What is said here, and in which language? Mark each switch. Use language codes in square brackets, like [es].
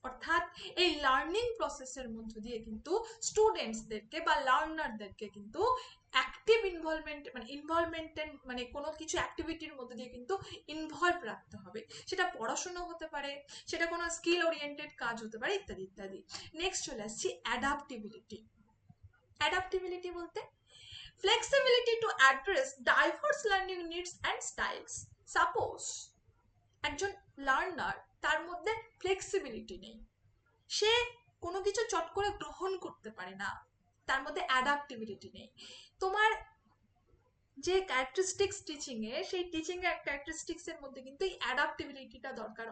[bn] অর্থাৎ এই লার্নিং প্রসেসের মধ্য দিয়ে কিন্তু স্টুডেন্টসদেরকে বা লার্নারদেরকে কিন্তু অ্যাক্টিভ ইনভলভমেন্টের মানে কোনো কিছু অ্যাক্টিভিটির মধ্যে দিয়ে কিন্তু ইনভলভ রাখতে হবে। সেটা পড়াশোনা হতে পারে, সেটা কোনো স্কিল ওরিয়েন্টেড কাজ হতে পারে, ইত্যাদি ইত্যাদি। নেক্সট চলে আসছি অ্যাডাপ্টিবিলিটি। [en] adaptability [bn] বলতে [en] flexibility to address diverse learning needs and styles. [bn] Suppose একজন লার্নার, তার মধ্যে ফ্লেক্সিবিলিটি নেই, সে কোনো কিছু চট করে গ্রহণ করতে পারে না, তার মধ্যে অ্যাডাপ্টিবিলিটি নেই। তোমার যে ক্যারেক্টারিস্টিক্স টিচিং এ, সেই টিচিং এর ক্যারেক্টারিস্টিক্স এর মধ্যে কিন্তু এই অ্যাডাপ্টিবিলিটিটা দরকার।